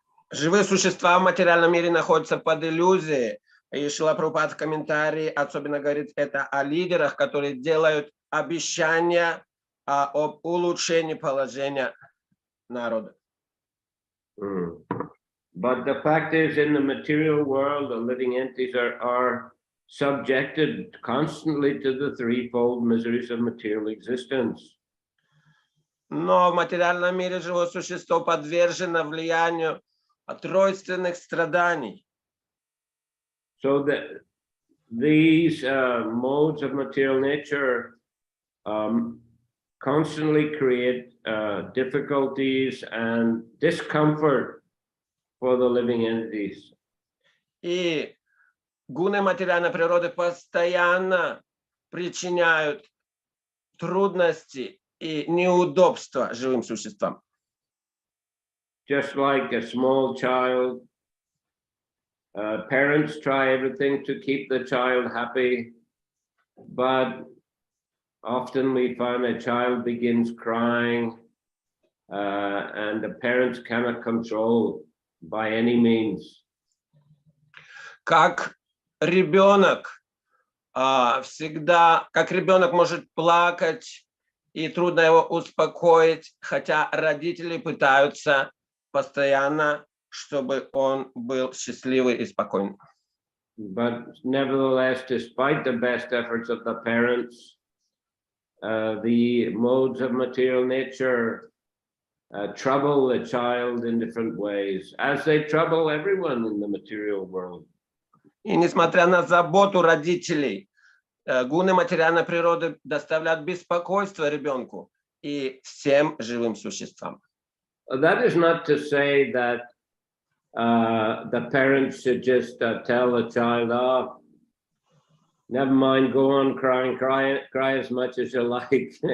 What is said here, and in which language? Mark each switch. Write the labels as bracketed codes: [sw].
[ru] Живые существа в материальном мире находятся под иллюзией. И Шрила Прабхупад в комментарии особенно говорит это о лидерах, которые делают обещания об улучшении положения народа. [en] But the fact is, in the material world, the living entities are subjected constantly to the threefold miseries of material existence. [ru] Но в материальном мире живое существо подвержено влиянию тройственных страданий. [en] So that these modes of material nature constantly create difficulties and discomfort for the living entities. [ru] И гуны материальной природы постоянно причиняют трудности и неудобства живым существам. [en] Just like a small child, parents try everything to keep the child happy, but often we find a child begins crying and the parents cannot control by any means. [ru] Как ребенок всегда, как ребенок может плакать, и трудно его успокоить, хотя родители пытаются постоянно, чтобы он был счастливый и спокойный. [en] But nevertheless, despite the best efforts of the parents, the modes of material nature trouble the child in different ways, as they trouble everyone in the material world. [ru] И несмотря на заботу родителей, гуны материальной природы доставляют беспокойство ребенку и всем живым существам. [en] That is not to say that the parents should just tell the child, "Oh, never mind, go on crying, cry as much as you like."